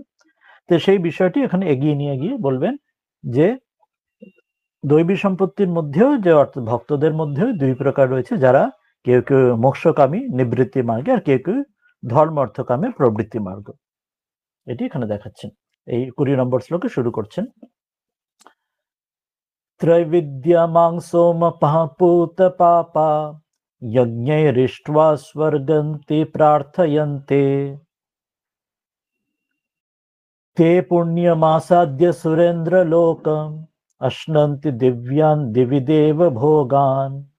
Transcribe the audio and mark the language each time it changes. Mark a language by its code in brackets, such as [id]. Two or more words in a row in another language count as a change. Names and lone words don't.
[bn] তো সেই বিষয়টি এখানে এগিয়ে নিয়ে গিয়ে বলবেন যে দৈবী সম্পত্তির মধ্যেও যে ভক্তদের মধ্যেও দুই প্রকার রয়েছে, যারা কেউ কেউ মোক্ষকামী নিবৃত্তি মার্গে, আর কেউ কেউ ধর্ম অর্থকামের প্রবৃত্তি মার্গ। এটি এখানে দেখাচ্ছেন। এই 20 নম্বর শ্লোকে শুরু করছেন। [sa] त्रैविद्यमां सोमपः पूतपापा यज्ञैरिष्ट्वा स्वर्गन्ति प्रार्थयन्ते ते पुण्यमासाद्य सुरेन्द्रलोकम् अश्नन्ति दिव्यान् दिवि देव भोगान्।